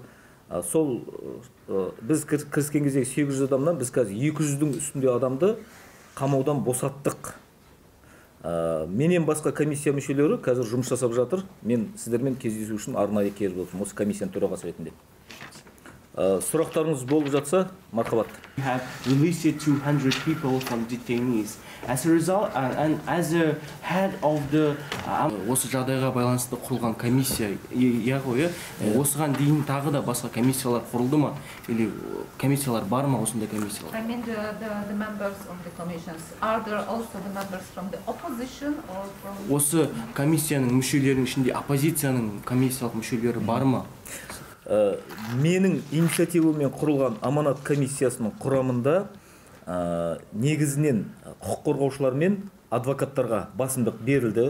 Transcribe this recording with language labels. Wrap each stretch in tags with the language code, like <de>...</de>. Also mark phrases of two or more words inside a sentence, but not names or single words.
<kk>Сол біз кіріскен кезде 800 адамнан біз қазір 200-дің үстінде адамды қамаудан босаттық. Менен басқа комиссия мүшелері қазір жұмыс жасап жатыр. Мен сіздермен кездесу үшін арнайы келіп отырмын, осы комиссияның төрағасы ретінде. Сұрақтарыңыз болып жатса, мархабат.</kk> <en>We have released 200 people from detainees. As a result, and as a head of the</en> <kk>осы жағдайға байланысты құрылған комиссия, яғни осыған дейін тағы да басқа комиссиялар құрылды ма? Или комиссиялар бар ма осындай комиссиялар?</kk> <en>I mean the members of the commissions. Are there also the members from the opposition or from?</en> <kk>Осы комиссияның мүшелерінің ішінде оппозицияның комиссиялық мүшелері бар ма? Менің инициативамен құрылған аманат комиссиясының құрамында негізінен құқық қорғаушылар мен адвокаттарға басымдық берілді.</kk>